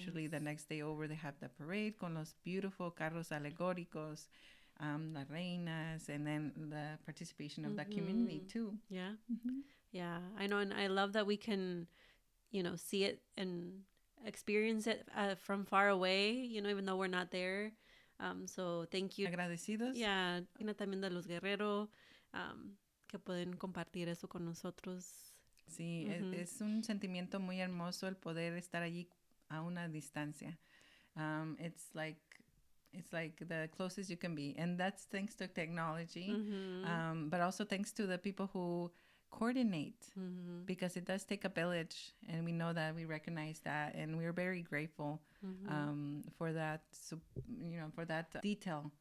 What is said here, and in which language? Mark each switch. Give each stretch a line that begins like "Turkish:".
English: Usually the next day over, they have the parade
Spanish: con los
English: beautiful
Spanish: carros alegóricos, las reinas,
English: and then the participation of the community too. Yeah. Yeah, I know. And I love that we can, see it and experience it from far away, even though we're not there. So thank you.
Spanish: Agradecidos.
English: Yeah,
Spanish: también de los Guerreros, que pueden compartir eso con nosotros. Sí, es un sentimiento muy hermoso el poder estar allí a una distancia.
English: It's like the closest you can be, and that's thanks to technology, but also thanks to the people who coordinate, because it does take a village, and we know that, we recognize that, and we're very grateful for that, for that detail,